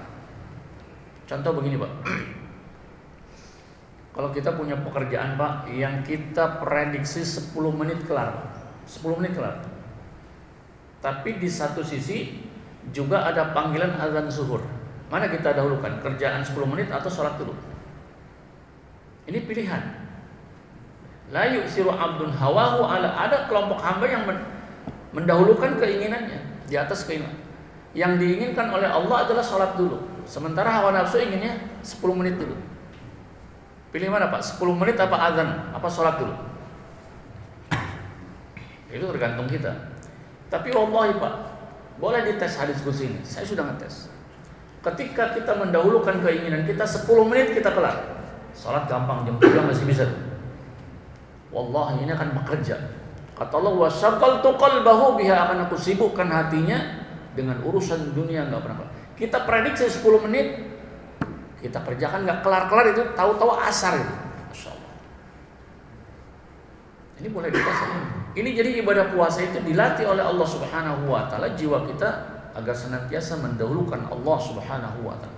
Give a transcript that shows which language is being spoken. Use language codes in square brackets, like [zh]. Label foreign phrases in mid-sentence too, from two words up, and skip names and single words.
[id] Contoh begini Pak, kalau kita punya pekerjaan Pak yang kita prediksi 10 menit kelar, 10 menit kelar. Tapi di satu sisi juga ada panggilan azan zuhur. Mana kita dahulukan, kerjaan 10 menit atau sholat dulu? Ini pilihan. [ar] لا يؤثر عبد هواه على, [id] ada kelompok hamba yang mendahulukan keinginannya di atas keinginan. Yang diinginkan oleh Allah adalah sholat dulu. Sementara hawa nafsu inginnya 10 menit dulu. Pilih mana Pak? 10 menit apa azan? Apa sholat dulu? Itu tergantung kita. Tapi wallahi Pak, boleh dites hadis qudsi ini. Saya sudah ngetes. Ketika kita mendahulukan keinginan kita 10 menit kita kelar. Sholat gampang, jam 3 masih bisa. Wallahi ini akan bekerja. Kata Allah, [ar] وشغلت قلبه بها, [id] akan aku sibukkan hatinya dengan urusan dunia enggak pernah kelar. Kita prediksi 10 menit, kita kerjakan nggak kelar-kelar itu, tahu-tahu asar itu. [ar] ما شاء الله. [id] Ini boleh dites. Ini jadi ibadah puasa itu dilatih oleh Allah [ar] سبحانه وتعالى [id] jiwa kita agar senantiasa mendahulukan Allah [ar] سبحانه وتعالى.